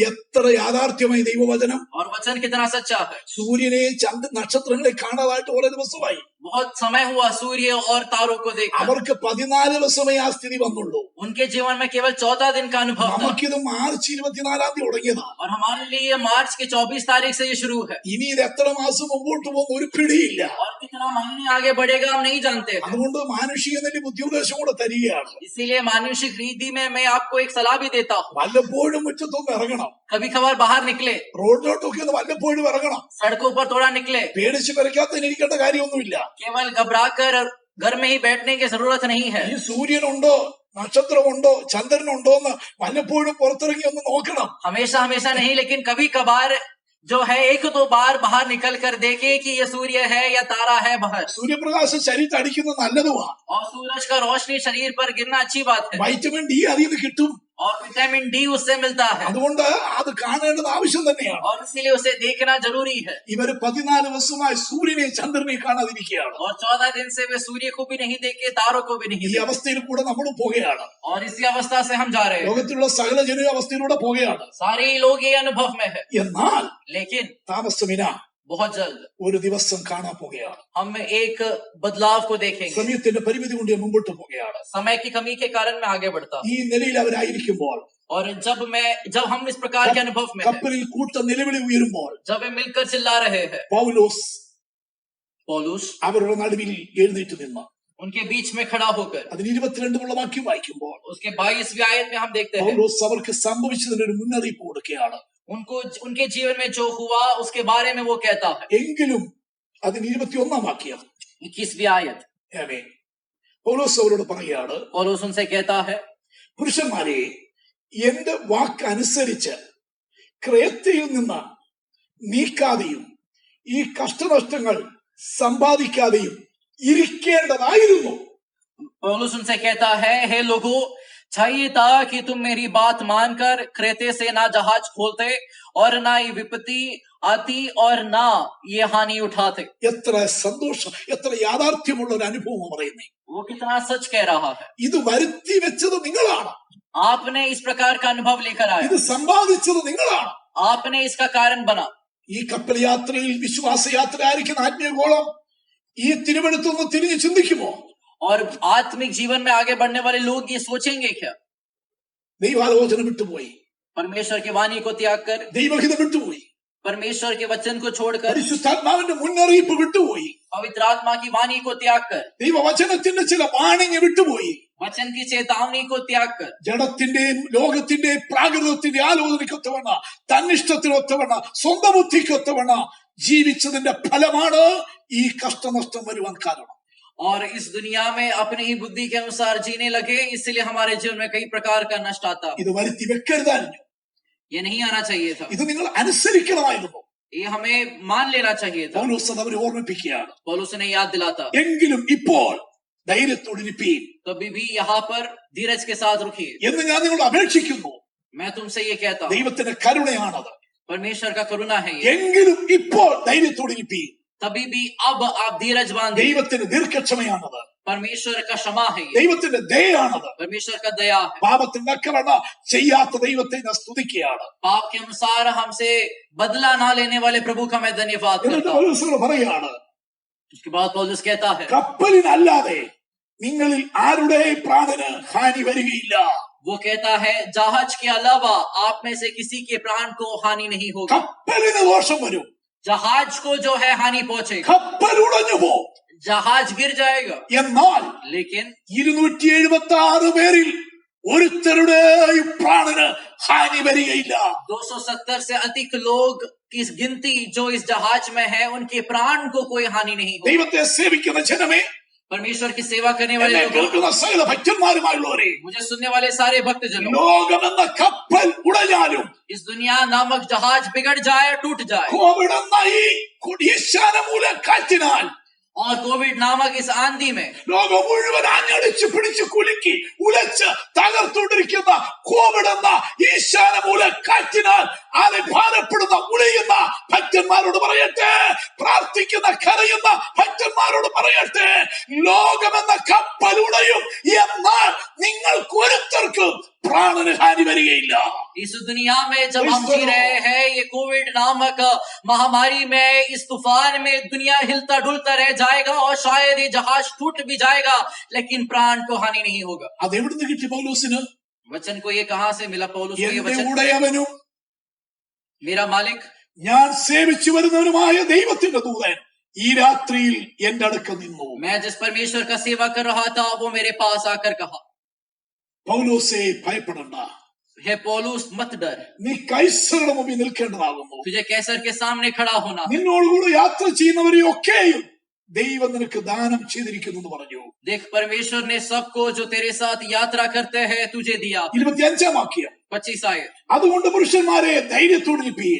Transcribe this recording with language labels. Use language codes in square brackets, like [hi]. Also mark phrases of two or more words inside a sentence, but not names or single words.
[ml] എത്ര യാഥാർത്ഥ്യമായി ദൈവവചനം. [hi] और वचन कितना सच्चा है। [ml] സൂര്യനെയും നക്ഷത്രങ്ങളെ കാണാതായിട്ട് ഓരോ ദിവസമായി. [hi] बहुत समय हुआ सूर्य और तारों को देखकर। [ml] അവർക്ക് 14 ദിവസമേ ആ സ്ഥിതി വന്നുള്ളൂ. [hi] उनके जीवन में केवल 14 दिन का अनुभव था [ml] നമുക്കിത് മാർച്ച് 24 തുടങ്ങിയതാ. [hi] और हमारे लिए मार्च की 24 तारीख से ये शुरू है [ml] ഇനി ഇത് എത്ര മാസം മുമ്പോട്ട് പോകുന്ന ഒരു പിടിയില്ല. [hi] और कितना महीने आगे बढ़ेगा हम नहीं जानते हैं। [ml] അതുകൊണ്ട് മാനുഷിക നില ബുദ്ധിപദേശം കൂടെ തരികയാണ്. [hi] इसीलिए मानुषिक रीति में मैं आपको एक सलाह भी देता हूँ, [ml] വല്ലപ്പോഴും മുറ്റത്തൊന്ന് ഇറങ്ങണം. [hi] कभी कभार बाहर निकले, [ml] റോഡിലോട്ടൊക്കെ ഒന്ന് വല്ലപ്പോഴും ഇറങ്ങണം. [hi] सड़कों पर थोड़ा निकले, [ml] പേടിച്ച് പെരക്കാത്തതിനിരിക്കേണ്ട കാര്യമൊന്നുമില്ല. [hi] केवल घबरा कर घर में ही बैठने की जरूरत नहीं है। [ml] ഈ സൂര്യനുണ്ടോ നക്ഷത്രമുണ്ടോ ചന്ദ്രനുണ്ടോ എന്ന് വല്ലപ്പോഴും പുറത്തിറങ്ങി ഒന്ന് നോക്കണം. [hi] हमेशा हमेशा नहीं, लेकिन कभी कभार जो है 1-2 बार बाहर निकल कर देखे कि ये सूर्य है या तारा है बाहर। [ml] സൂര്യപ്രകാശം ശരീരത്തിൽ അടിക്കുന്നത് നല്ലതുമാണ്. [hi] और सूरज का रोशनी शरीर पर गिरना अच्छी बात है [ml] വൈറ്റമിൻ ഡി അതിൽ നിന്ന് കിട്ടും. [hi] और विटामिन डी उससे मिलता है [ml] അതുകൊണ്ട് അത് കാണേണ്ടത് ആവശ്യം തന്നെയാണ്. [hi] और इसीलिए उसे देखना जरूरी है। [ml] ഇവര് 14 ദിവസമായി സൂര്യനെയും ചന്ദ്രനെയും കാണാതിരിക്കുകയാണ്. [hi] और 14 दिन से वे सूर्य को भी नहीं देखे, तारों को भी नहीं [ml] ഈ [hi] देखे [ml] അവസ്ഥയിൽ കൂടെ നമ്മൾ പോകുകയാണ്. [hi] और इसी अवस्था से हम जा रहे हैं। [ml] ലോകത്തിലുള്ള സകല ജന അവസ്ഥയിലൂടെ പോകുകയാണ്. [hi] सारे ही लोग ये अनुभव में है, [ml] എന്നാൽ [hi] लेकिन [ml] താമസമിന [hi] बहुत जल्द [ml] ഒരു ദിവസം കാണാൻ പോകുകയാണ്. [hi] हम एक बदलाव को देखेंगे। [ml] സമയത്തിന്റെ പരിമിതി കൊണ്ട് ഞാൻ മുമ്പോട്ട് പോകുകയാണ്. [hi] समय की कमी के कारण मैं आगे बढ़ता हूं। [ml] ഈ നിലയിൽ അവരായിരിക്കുമ്പോൾ [hi] और जब हम इस प्रकार के अनुभव में हैं, [ml] കപ്പലിൽ കൂട്ട നിലവിളി ഉയരുമ്പോൾ [hi] जब वे मिलकर चिल्ला रहे हैं, [ml] പൗലോസ് [hi] पौलुस [ml] അവരുടെ നടുവിൽ എഴുന്നേറ്റ് നിന്നു. [hi] उनके बीच में खड़ा होकर, [ml] അതിന് 22 വാക്യം വായിക്കുമ്പോൾ [hi] उसके 22वीं आयत में हम देखते हैं [ml] പൗലോസ് അവർക്ക് സംഭവിച്ചതിന് ഒരു മുന്നറിയിപ്പ് കൊടുക്കുകയാണ്. [hi] उनको उनके जीवन में जो हुआ उसके बारे में वो कहता है। [ml] എങ്കിലും അതിന് 21 വാക്യം [hi] 21वीं आयत [ml] ആമേൻ. പൗലോസ് അവരോട് പറയുകയാണ്, [hi] पौलुस उनसे कहता है, [ml] പുരുഷന്മാരെ, എന്റെ വാക്കനുസരിച്ച് ക്രേത്തയിൽ നിന്ന് നീക്കാതെയും ഈ കഷ്ടനഷ്ടങ്ങൾ സമ്പാദിക്കാതെയും ഇരിക്കേണ്ടതായിരുന്നു. [hi] पौलुस उनसे कहता है, हे लोगों, चाहिए था कि तुम मेरी बात मानकर क्रेते से ना जहाज खोलते और ना ये विपत्ति आती और ना ये हानि उठाते। [ml] എത്ര സന്തോഷം, എത്ര യാഥാർത്ഥ്യമുള്ള ഒരു അനുഭവം പറയുന്നേ. [hi] वो कितना सच कह रहा है। [ml] ഇത് വരുത്തി വെച്ചത് നിങ്ങളാണ്. [hi] आपने इस प्रकार का अनुभव लेकर आए, [ml] ഇത് സമ്പാദിച്ചത് നിങ്ങളാണ്. [hi] आपने इसका कारण बना। [ml] ഈ കപ്പൽ യാത്രയിൽ വിശ്വാസയാത്ര ആയിരിക്കുന്ന ആത്മീയഗോളം ഈ തിരുവെടുത്തൊന്ന് തിരിഞ്ഞ് ചിന്തിക്കുമോ? [hi] और आत्मिक जीवन में आगे बढ़ने वाले लोग ये सोचेंगे क्या? [ml] ദൈവാലോചന വിട്ടുപോയി, [hi] परमेश्वर की वाणी को त्याग कर, [ml] ദൈവഹിത വിട്ടുപോയി, [hi] परमेश्वर के वचन को छोड़कर, [ml] പരിശുദ്ധാത്മാവിന്റെ മുന്നറിയിപ്പ് വിട്ടുപോയി, [hi] पवित्र आत्मा की वाणी को त्याग कर, [ml] ദൈവവചനത്തിന്റെ ചില വാണിംഗ് വിട്ടുപോയി, [hi] वचन की चेतावनी को त्याग कर, [ml] ജഡത്തിന്റെയും ലോകത്തിന്റെയും പ്രാകൃതത്തിന്റെ ആലോചനയ്ക്കൊത്തവണ്ണ, തന്നിഷ്ടത്തിനൊത്തവണ്ണ, സ്വന്തം ബുദ്ധിക്കൊത്തവണ്ണ ജീവിച്ചതിന്റെ ഫലമാണ് ഈ കഷ്ടനഷ്ടം വരുവാൻ കാരണം. [hi] और इस दुनिया में अपनी ही बुद्धि के अनुसार जीने लगे, इसलिए हमारे जीवन में कई प्रकार का नष्ट आता। [ml] ഇത് വരുത്തി വെക്കരുതായിരുന്നു. [hi] ये नहीं आना चाहिए था, [ml] ഇത് നിങ്ങൾ അനുസരിക്കണമായിരുന്നു. [hi] ये हमें मान लेना चाहिए था। [ml] പൗലോസ് അത് അവരെ ഓർമ്മിപ്പിക്കുകയാണ്. [hi] पौलुस ने याद दिलाता, [ml] എങ്കിലും ഇപ്പോൾ ധൈര്യത്തോടിരിപ്പീൻ [hi] कभी भी यहाँ पर धीरज के साथ रुकिए। [ml] എന്ന് ഞാൻ നിങ്ങളോട് അപേക്ഷിക്കുന്നു. [hi] मैं तुमसे ये कहता हूँ, [ml] ദൈവത്തിന്റെ കരുണയാണത്. [hi] परमेश्वर का करुणा है ये। [ml] എങ്കിലും ഇപ്പോൾ ധൈര്യത്തോടിരിപ്പീൻ. [hi] तभी भी अब आप धीरज बांधिए। [ml] ദൈവത്തിന്റെ ദീർഘക്ഷമയാണത്. [hi] परमेश्वर का क्षमा है ये, [ml] ദൈവത്തിന്റെ ദയാണത്. [hi] परमेश्वर का दया है। [ml] പാപത്തിന് നക്കവണ്ണ ചെയ്യാത്ത ദൈവത്തെ ഞാൻ സ്തുതിക്കുകയാണ്. [hi] पाप के अनुसार हमसे बदला ना लेने वाले प्रभु का मैं धन्यवाद [ml] എന്നിട്ട് [hi] करता हूँ। [ml] പൗലോസ് പറയുകയാണ്, [hi] उसके बाद पौलुस कहता है, [ml] കപ്പലിനല്ലാതെ നിങ്ങളിൽ ആരുടെ പ്രാണന് ഹാനി വരികയില്ല. [hi] वो कहता है, जहाज के अलावा आप में से किसी के प्राण को हानि नहीं होगी। [ml] കപ്പലിന് ദോഷം വരും, [hi] जहाज को जो है हानि पहुंचेगी, [ml] കപ്പൽ ഉടഞ്ഞു പോകും. [hi] जहाज गिर जाएगा, [ml] എന്നാൽ [hi] लेकिन [ml] 276 പേരിൽ ഒരുത്തരുടെയും പ്രാണന് ഹാനി വരികയില്ല. [hi] 270 से अधिक लोग की गिनती जो इस जहाज में है, उनके प्राण को कोई हानि नहीं होगी। [ml] ദൈവത്തെ സേവിക്കുന്ന ജനമേ, [hi] परमेश्वर की सेवा करने वाले [ml] എന്നെ [hi] लोगों, [ml] കേൾക്കുന്ന സകല ഭക്തന്മാരുമായുള്ളവരെ, [hi] मुझे सुनने वाले सारे भक्तजनों, [ml] ലോകമെന്ന കപ്പൽ ഉടഞ്ഞാലും [hi] इस दुनिया नामक जहाज बिगड़ जाए, टूट जाए, [ml] കോവിഡ് എന്ന ഈ ഈശാനമൂല കാറ്റിനാൽ [hi] और कोविड नामक इस आंधी में [ml] ലോകം മുഴുവൻ ആഞ്ഞടിച്ച് പിടിച്ച് കുലുക്കി ഉലച്ച് തകർത്തുകൊണ്ടിരിക്കുന്ന കോവിഡ് എന്ന ഈശാനമൂല കാറ്റിനാൽ ആരെ ഭാരപ്പെടുന്ന ഉലയുന്ന ഭക്തന്മാരോട് പറയട്ടെ, പ്രാർത്ഥന പ്രാർത്ഥിക്കുന്ന കരയുന്ന ഭക്തന്മാരോട് പറയട്ടെ, ലോകമെന്ന കപ്പലുടയും, എന്നാൽ നിങ്ങൾക്ക് ഒരുത്തർക്കും പ്രാണന് ഹാനി വരികയില്ല. [hi] इस दुनिया में जब हम जी रहे हैं, ये कोविड नामक महामारी में, इस तूफान में दुनिया हिलता डुलता रह जाएगा और शायद ये जहाज टूट भी जाएगा, लेकिन प्राण को हानि नहीं होगा. [ml] അത് എവിടുന്ന് കിട്ടി പൗലോസിന്? [hi] वचन को ये कहां से मिला पौलुस को? ये [ml] എന്റെ [hi] वचन, [ml] ഉടയവനും [hi] मेरा मालिक, [ml] ഞാൻ സേവിച്ചു വരുന്നവനുമായ ദൈവത്തിന്റെ ദൂതൻ ഈ രാത്രിയിൽ എന്റെ അടുക്കൽ നിന്നു. [hi] मैं जिस परमेश्वर का सेवा कर रहा था, वो मेरे पास आकर कहा, [ml] പൗലോസേ, ഭയപ്പെടണ്ട, [hi] हे पौलुस मत डर, [ml] നീ കൈസറുടെ മുമ്പിൽ നിൽക്കേണ്ടതാകുന്നു. [hi] तुझे कैसर के सामने खड़ा होना. [ml] നിന്നോടുകൂടെ യാത്ര ചെയ്യുന്നവരെയൊക്കെയും ദൈവം നിനക്ക് ദാനം ചെയ്തിരിക്കുന്നു എന്ന് പറഞ്ഞു. [hi] देख, परमेश्वर ने सबको जो तेरे साथ यात्रा करते हैं तुझे दिया. [ml] 25 വാക്യം. [hi] 25 आयत. [ml] അതുകൊണ്ട് പുരുഷന്മാരെ ധൈര്യത്തോടിരിപ്പീൻ,